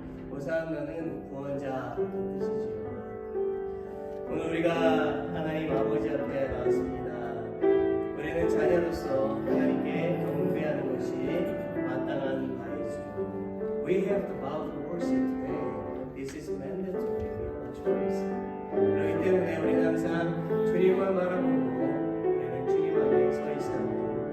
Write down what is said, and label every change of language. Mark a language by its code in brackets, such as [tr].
[ko] 호산나는 구원자 뜻이지요. 오늘 우리가 하나님 아버지 앞에 나왔습니다. 우리는 자녀로서 하나님께 경배하는 것이 마땅한 바이지요. [en] We have to bow to worship today. This is mandatory. We have a choice. [ko] 그렇기 때문에 우리는 항상 주님을 바라보고 우리는 주님 앞에 서 있어야 합니다.